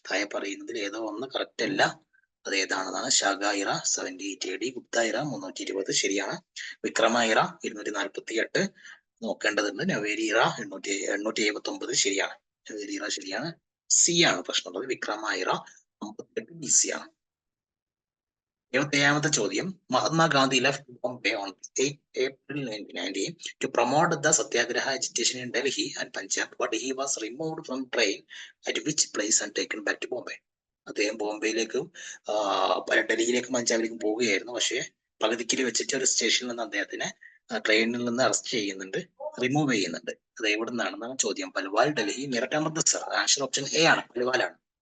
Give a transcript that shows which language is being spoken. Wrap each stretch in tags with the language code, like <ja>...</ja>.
<ml>താഴെ പറയുന്നതിൽ ഏതോ ഒന്ന് കറക്റ്റ് അല്ല, അത് ഏതാണെന്നാണ്. ഷാഗായിറ 78 AD, ഗുപ്തായിറ 320 ശരിയാണ്. വിക്രമായിറ 248 നോക്കേണ്ടതുണ്ട്. നവേരിറ 879 ശരിയാണ്. നവേരിറ ശരിയാണ്. സി ആണ് പ്രശ്നമുള്ളത്. വിക്രമായിറ 58 BC ആണ്. 77ാമത്തെ ചോദ്യം,</ml> <en>Mahatma Gandhi left Bombay on 8 April 1919 to promote the Satyagraha agitation in Delhi and Punjab, but he was removed from train at which place and taken back to Bombay?</en> <ml>അദ്ദേഹം ബോംബെയിലേക്കും ഡൽഹിയിലേക്കും പഞ്ചാബിലേക്കും പോവുകയായിരുന്നു. പക്ഷേ പകുതിക്കിൽ വെച്ചിട്ട് ഒരു സ്റ്റേഷനിൽ നിന്ന് അദ്ദേഹത്തിനെ ട്രെയിനിൽ നിന്ന് അറസ്റ്റ് ചെയ്യുന്നുണ്ട്, റിമൂവ് ചെയ്യുന്നുണ്ട്. അത് എവിടെ നിന്നാണെന്നാണ് ചോദ്യം. Palwal, Delhi, Meerut, Amritsar. Answer option A ആണ്, പൽവാലാണ്.</ml>